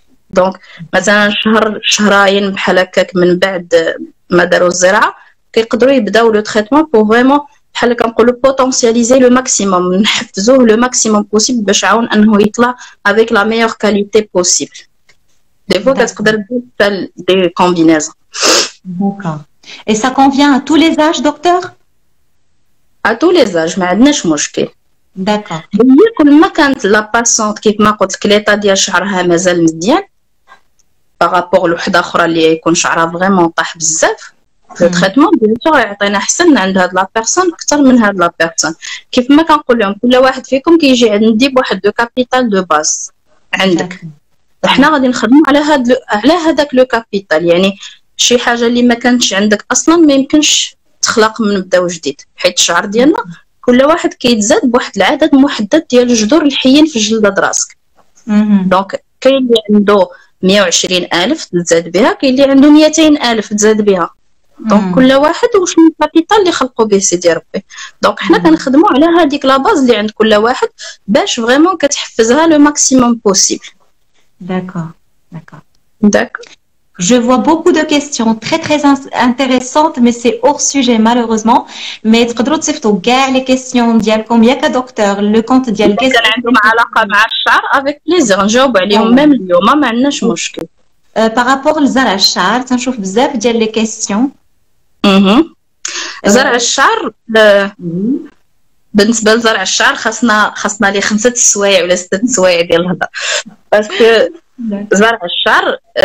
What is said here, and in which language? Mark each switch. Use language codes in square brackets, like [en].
[ar] دونك مثلا شهر شهرين بحال هكاك من بعد ما داروا الزراعه كيقدروا يبداو لو تريتمون بو فريمون بحال كنقولوا بوتونسياليزي لو ماكسيموم، نحفزوه لو ماكسيموم بوسيبل باش عاون انه يطلع افيك لا ميور كاليتي بوسيبل. دي فوا كتقدر دير دي كومبينيزون. [fr] D'accord. Et ça convient à tous les âges, docteur? À tous les âges, ما عندناش مشكل. D'accord. [ar] هي كل ما كانت لا باسونط كيف ما قلت لك ليطا ديال شعرها مازال مزيان بارابور لوحده اخرى اللي يكون شعرها فريمون طاح بزاف، لو تريتمون بيان سور يعطينا حسن عند هاد لا بيرسون اكثر من هاد لا بيرسون. كيف ما كنقول لهم كل واحد فيكم كيجي عندي بواحد دو كابيتال دو باس عندك، احنا غادي نخدموا على هذاك لو كابيتال، يعني شي حاجه اللي ما كانتش عندك اصلا ما يمكنش تخلق من بداو جديد، حيت الشعر ديالنا كل واحد كيتزاد بواحد العدد محدد ديال الجذور الحيين في جلد راسك. دونك كاين اللي عنده 120,000 تزاد بها، كاين اللي عنده 200,000 تزاد بها. دونك كل واحد وشنو الكابيتال اللي خلقوا به سيدي ربي. دونك حنا كنخدموا على هذيك لا باز اللي عند كل واحد باش فريمون كتحفزها لو ماكسيموم بوسيبل. [fr] D'accord. [ar] داك [fr] Je vois beaucoup de questions très très intéressantes, mais c'est hors sujet malheureusement. [ar] Mais تقدروا تصيفطوا كاع les questions ديالكم ياك دكتور le compte ديال كان عندهم علاقه مع الشعر افيك بليزير نجاوب عليهم ميم اليوم ما عندناش مشكل. par rapport لزرع الشعر تنشوف بزاف ديال les questions. زرع الشعر بالنسبه لزرع الشعر خاصنا لي 5 سوايع ولا 6 سوايع ديال الهضره باسكو زرع الشعر